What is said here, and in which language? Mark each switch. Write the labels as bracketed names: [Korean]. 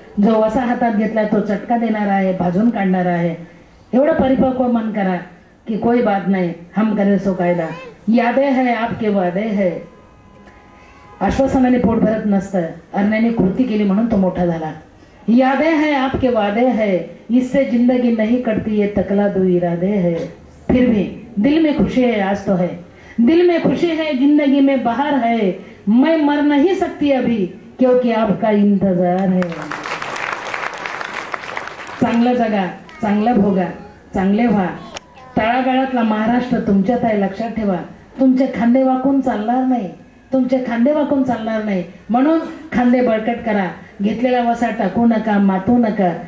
[Marathi] जो वसा हातात घेतला तो चटका देणारा आहे, भाजून काढणारा आहे. एवढं परिपक्व मन करा की कोई बात नाही, [Hindi] हम करे सो कायदा. यादे है आपके वादे है. [Marathi] आश्वासनाने पोट भरत नसतं, अरण्याने कृती केली म्हणून तो मोठा झाला. [Hindi] यादे है आपके वादे है, इससे जिंदगी नहीं कटती, ये तकला दो इरादे है. फिर भी दिल में खुशी है, आज तो है, दिल में खुशी है, जिंदगी में बहार है. मैं मर नहीं सकती अभी, क्योंकि आपका इंतजार है. [Marathi] चांगलं जगा, चांगलं भोगा, चांगले व्हा. तळागाळातला महाराष्ट्र तुमच्यात आहे, लक्षात ठेवा. तुमचे खांदे वाकून चालणार नाही, तुमचे खांदे वाकून चालणार नाही. म्हणून खांदे बळकट करा. घेतलेला वसा टाकू नका, मातू नका.